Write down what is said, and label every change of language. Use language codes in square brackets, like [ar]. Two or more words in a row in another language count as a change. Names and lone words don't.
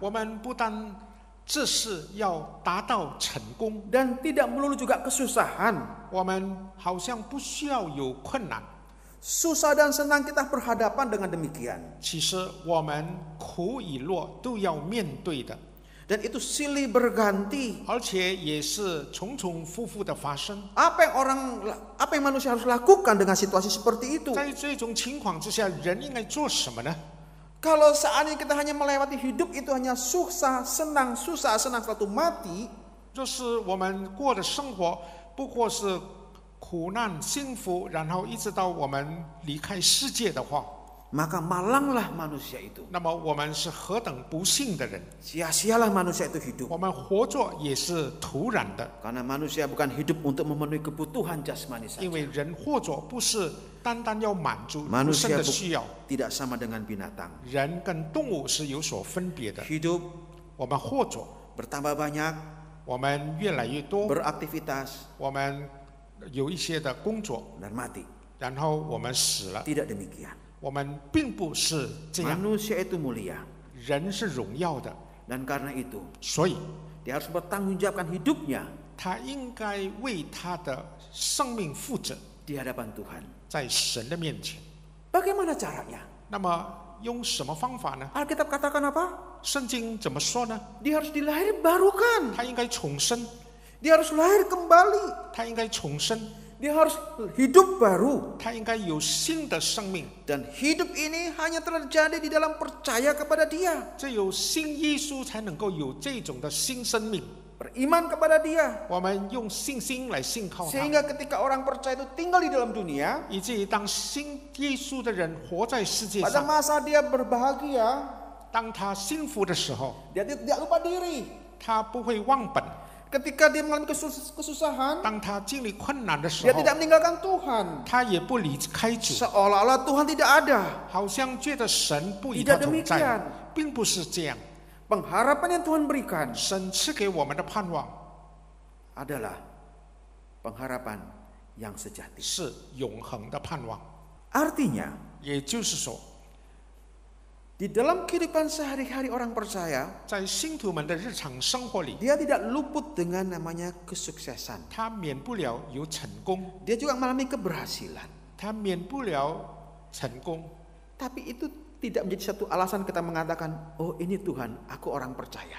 [zh] 我们不单这是要达到成功， [id] dan tidak melulu juga kesusahan. [zh] 我们好像不需要有困难。 [id] Susah dan senang kita berhadapan dengan demikian. [zh] 其实我们苦与乐都要面对的， [id] Dan itu silih berganti. [zh] 而且也是重重复复的发生。 [id] Apa yang manusia harus lakukan dengan situasi seperti itu? [zh] 在这种情况之下，人应该做什么呢？ [id] Kalau seandainya kita hanya melewati hidup itu hanya susah senang selalu mati, [zh] 若是我们过的生活不过是苦难幸福，然后一直到我们离开世界的话， [id] maka malanglah manusia itu. [zh] 那么我们是何等不幸的人！ [id] Sia-sialah manusia itu hidup. [zh] 我们活着也是徒然的， [id] Karena manusia bukan hidup untuk memenuhi kebutuhan jasmani [zh] 因 [id] saja. [zh] 为人活着不是单单要满足肉身 [id] Manusia [zh] 的需要， [id] tidak sama dengan binatang. [zh] 人跟动物是有所分别的。 [id] Hidup [zh] 我们活着， [id] bertambah banyak, [zh] 我们越来越多， [id] beraktivitas [zh] 我们有一些的工作， [id] dan mati. [zh] 然后我们死了。 [id] Tidak demikian. [zh] 我们并不是这样， [id] Manusia itu mulia [zh] 人是荣耀的， [id] dan karena itu [zh] 所以 [id] dia harus bertanggungjawabkan hidupnya [zh] 他应该为他的生命负责， [id] di hadapan Tuhan. [zh] 在神的面前。 [id] Bagaimana caranya? [zh] 那么用什么方法呢？ [id] Alkitab katakan apa? [zh] 圣经怎么说呢？ [id] Dia harus dilahirbarukan. [zh] 他应该重生， [id] Dia harus lahir kembali. [zh] 他应该重生， [id] Dia harus hidup baru. [zh] 他应该有新的生命。 [id] Dan hidup ini hanya terjadi di dalam percaya kepada Dia. [zh] 只有信耶稣才能够有这种的新生命。 [id] Beriman kepada Dia. [zh] 我们用信心来信靠他， [id] Sehingga ketika orang percaya itu tinggal di dalam dunia, [zh] 以至于当信耶稣的人活在世界 [id] pada [zh] 上， [id] masa dia berbahagia, [zh] 当他幸福的时候， [id] dia tidak lupa diri. [zh] 他不会忘本； [id] Ketika dia mengalami kesusahan, [zh] 当他经历困难的时 [id] dia [zh] 候， [id] tidak meninggalkan Tuhan. [zh] 他也不离开主， [id] Seolah-olah Tuhan tidak ada. [zh] 好像觉得神不与他 [id] Tidak [zh] 同 [id] demikian. [zh] 在，并不是这样。 [id] Pengharapan yang Tuhan berikan [zh] 神赐给我们的盼望 [id] adalah pengharapan yang sejati. [zh] 是永恒的盼望， [id] Artinya, [zh] 也就是说， [id] di dalam kehidupan sehari-hari orang percaya, [zh] 在信徒们的日常生活里， [id] dia tidak luput dengan namanya kesuksesan. [zh] 他免不了有成功， [id] Dia juga mengalami keberhasilan. [zh] 他免不了成功。 [id] Tapi itu tidak menjadi satu alasan kita mengatakan, oh ini Tuhan, aku orang percaya.